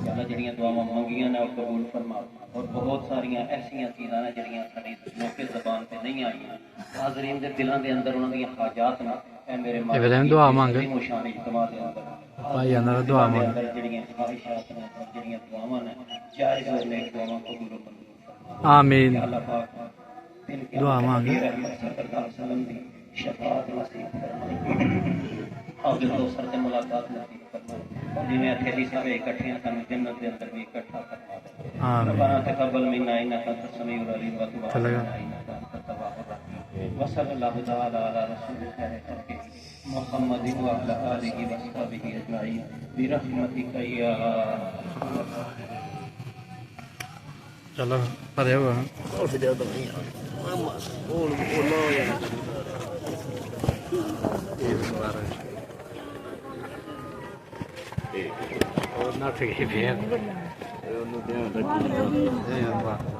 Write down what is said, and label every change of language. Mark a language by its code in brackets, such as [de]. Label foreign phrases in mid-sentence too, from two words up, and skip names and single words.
[pa] ਯਾਰ ਜਿਹੜੀਆਂ ਦੁਆਵਾਂ ਮੰਗੀਆਂ ਨੇ ਉਹ ਕਬੂਲ ਫਰਮਾ। ਔਰ ਬਹੁਤ ਸਾਰੀਆਂ ਐਸੀਆਂ ਚੀਜ਼ਾਂ ਨੇ ਜਿਹੜੀਆਂ ਸਾਡੀ ਲੋਕੇ ਜ਼ਬਾਨ ਤੇ ਨਹੀਂ ਆਈਆਂ ਹਾਜ਼ਰੀਨ ਦੇ ਦਿਲਾਂ ਦੇ ਅੰਦਰ ਉਹਨਾਂ ਦੀਆਂ ਹਾਜਾਤ ਨੇ ਐ ਮੇਰੇ ਮਾਲਕ ਦੁਆ ਮੰਗ ਮੁਸ਼ਾਨ ਇਜਤਮਾ ਦੇ ਅੰਦਰ ਭਾਈ ਅੰਦਰ ਦੁਆ ਮੰਗ ਜਿਹੜੀਆਂ ਖਾਹਿਸ਼ਾਤ ਨੇ ਜਿਹੜੀਆਂ ਦੁਆਵਾਂ ਨੇ ਜਾਇਜ਼ ਔਰ ਨੇਕ ਦੁਆਵਾਂ ਕਬੂਲ ਫਰਮਾ। ਆਮੀਨ। ਅੱਲਾਹ ਪਾਕ ਦੁਆ ਮੰਗ ਸਰਦਾਰ ਸਲਮ ਦੀ ਸ਼ਫਾਅਤ ਨਸੀਬ ਫਰਮਾਏ। ਆਪ ਦੇ ਸਰ ਤੇ ਮੁਲਾਕਾਤ ਨਸੀਬ ਫਰਮਾਏ। ਜਿਵੇਂ ਅਖੇਰੀ ਸਾਰੇ ਇਕੱਠੀਆਂ ਸਾਨੂੰ ਜੰਨਤ ਦੇ ਅੰਦਰ ਵੀ ਇਕੱਠਾ ਕਰਵਾ ਦੇ। ਆਮੀਨ। [ar] ربنا تقبل منا انك انت السميع العليم وتب علينا انك انت التواب الرحيم وصلى الله تعالى على رسول خير خلقه محمد وعلى اله وصحبه اجمعين برحمتك يا [pa] ਚਲੋ ਭਰੇ ਹੋ ਨਾ ਠੀਕ ਹੈ ਉਹਨੂੰ ਧਿਆਨ ਰੱਖੀ।